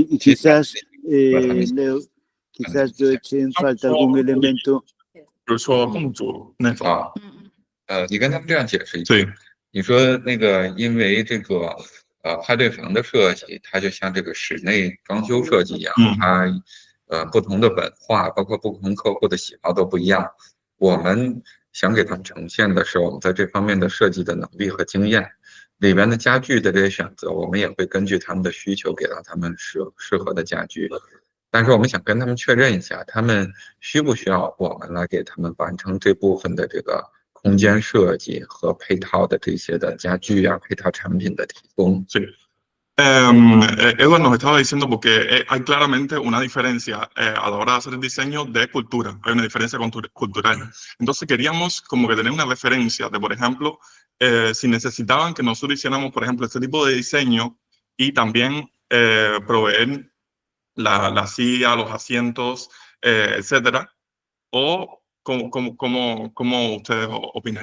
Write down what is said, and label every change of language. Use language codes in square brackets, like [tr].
[es] quizás Leo, quizás yo eche en falta algún elemento. [zh] 比如说公主那种。你跟他们这样解释一下。对，你说那个，因为这个派对房的设计，它就像这个室内装修设计一样，它不同的文化，包括不同客户的喜好都不一样。我们想给他们呈现的是我们在这方面的设计的能力和经验。里边的家具的这些选择，我们也会根据他们的需求给到他们适合的家具。但是我们想跟他们确认一下，他们需不需要我们来给他们完成这部分的这个空间设计和配套的这些的家具啊，配套产品的提供。 [es] Sí. Edward nos estaba diciendo porque hay claramente una diferencia a la hora de hacer el diseño de cultura, hay una diferencia cultural. Entonces queríamos como que tener una referencia de, por ejemplo, si necesitaban que nosotros hiciéramos, por ejemplo, este tipo de diseño y también proveer la silla, los asientos, etcétera, o ¿cómo ustedes opinarían?